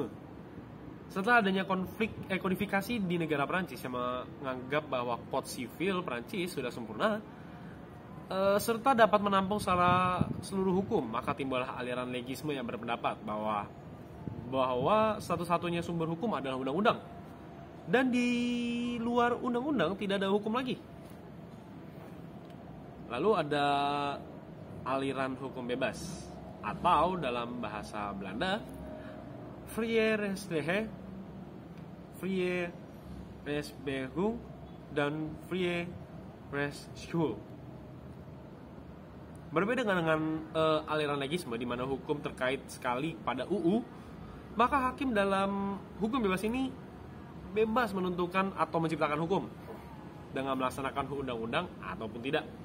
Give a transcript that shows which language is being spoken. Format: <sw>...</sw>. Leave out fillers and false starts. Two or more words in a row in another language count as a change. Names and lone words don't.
<id>Setelah adanya kodifikasi di negara Prancis yang menganggap bahwa Code Sivil Prancis sudah sempurna, serta dapat menampung secara seluruh hukum, maka timbullah aliran legisme yang berpendapat bahwa satu-satunya sumber hukum adalah undang-undang, dan di luar undang-undang tidak ada hukum lagi. Lalu ada aliran hukum bebas, atau dalam bahasa Belanda</id> <nl>vrije rechtsbeweging</nl> <id>dan</id> <nl>vrije rechtsschuld.</nl> <id>Berbeda dengan aliran legisme di mana hukum terkait sekali pada UU, maka hakim dalam hukum bebas ini bebas menentukan atau menciptakan hukum dengan melaksanakan undang-undang ataupun tidak.</id>